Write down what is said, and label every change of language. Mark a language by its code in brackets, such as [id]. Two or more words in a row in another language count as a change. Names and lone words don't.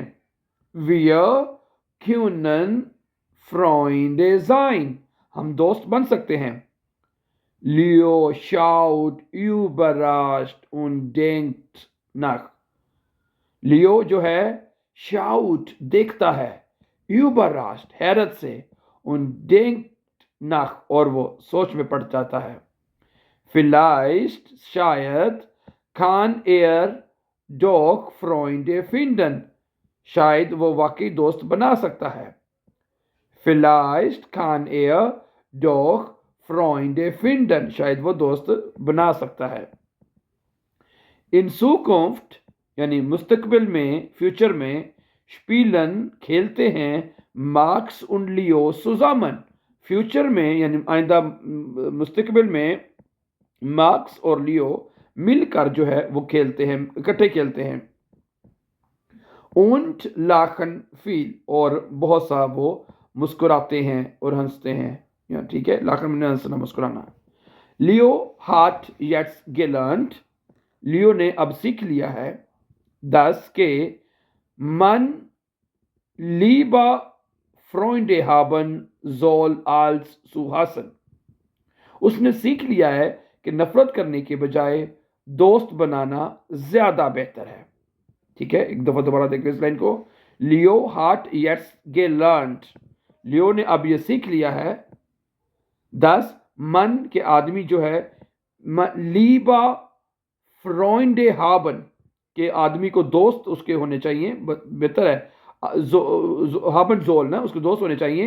[de] Wir können Freunde sein, [ur] ہم دوست بن سکتے ہیں. [de] Leo schaut überrascht und denkt nach. [ur] لیو جو ہے شاؤٹ دیکھتا ہے، überrascht حیرت سے، [de] und denkt nach [ur] اور وہ سوچ میں پڑ جاتا ہے. [de] vielleicht شاید kann doch Freunde finden، [ur] شاید وہ واقعی دوست بنا سکتا ہے. [de] vielleicht kann doch Freunde finden، [ur] شاید وہ دوست بنا سکتا ہے. [de] in Zukunft [ur] یعنی مستقبل میں، فیوچر میں، spielen کھیلتے ہیں مارکس und لیو zusammen، فیوچر میں یعنی آئندہ مستقبل میں مارکس اور لیو مل کر جو ہے وہ کھیلتے ہیں، اکٹھے کھیلتے ہیں. [de] und lachen viel [ur] اور بہت سا وہ مسکراتے ہیں اور ہنستے ہیں. ٹھیک ہے، لاکھن میں ہنسنا مسکرانا. [de] لیو hat jetzt gelernt، [ur] لیو نے اب سیکھ لیا ہے. [de] dass کہ man lieber Freunde haben soll als zu hassen، [ur] اس نے سیکھ لیا ہے کہ نفرت کرنے کے بجائے دوست بنانا زیادہ بہتر ہے. ٹھیک ہے، ایک دفعہ دوبارہ دیکھ لیں اس لائن کو. [de] لیو hat jetzt gelernt، [ur] لیو نے اب یہ سیکھ لیا ہے. [de] dass man [ur] کے آدمی جو ہے [de] lieber Freunde haben [ur] کہ آدمی کو دوست اس کے ہونے چاہیے، بہتر ہے [de] haben soll [ur] نا، اس کے دوست ہونے چاہیے.